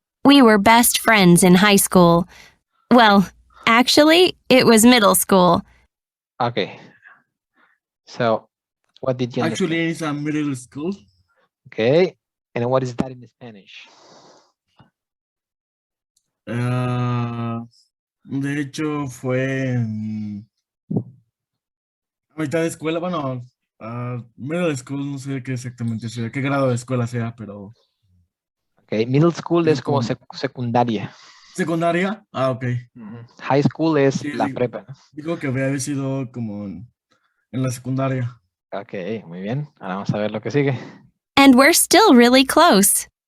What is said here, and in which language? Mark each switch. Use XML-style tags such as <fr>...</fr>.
<en>We were best friends in high school. Well, actually, it was middle school. Okay. So, what did you understand? Actually, it's a middle school. Okay. And what is that in Spanish?</en> <es>De hecho, fue en a mitad de escuela, bueno, middle school, no sé qué exactamente sea, qué grado de escuela sea, pero... Okay, middle school es como secundaria. ¿Secundaria? Ok. High school es Sí, la prepa, ¿no? Digo que había sido como en la secundaria. Ok, muy bien. Ahora vamos a ver lo que sigue.</es> <en>And we're still really close.</en>